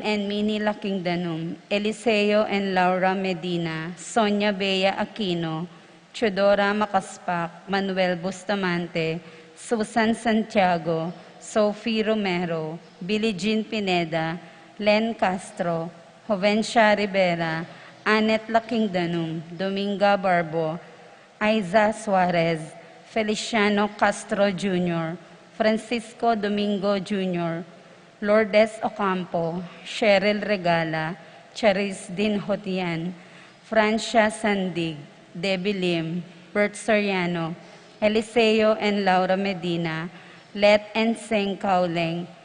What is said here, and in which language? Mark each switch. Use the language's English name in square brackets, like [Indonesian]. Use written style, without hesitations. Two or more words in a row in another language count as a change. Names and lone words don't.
[English] and Minnie Lakingdanum, Eliseo and Laura Medina, Sonia Bea Aquino, Chodora Makaspak, Manuel Bustamante, Susan Santiago, Sophie Romero, Billie Jean Pineda, Len Castro, Jovencia Rivera, Annette Lakingdanum, Dominga Barbo, Aiza Suarez, Feliciano Castro Jr., Francisco Domingo Jr., Lourdes Ocampo, Cheryl Regala, Charis Din Hotian, Francia Sandig, Debbie Lim, Bert Soriano, Eliseo and Laura Medina, Let and Seng Kauleng,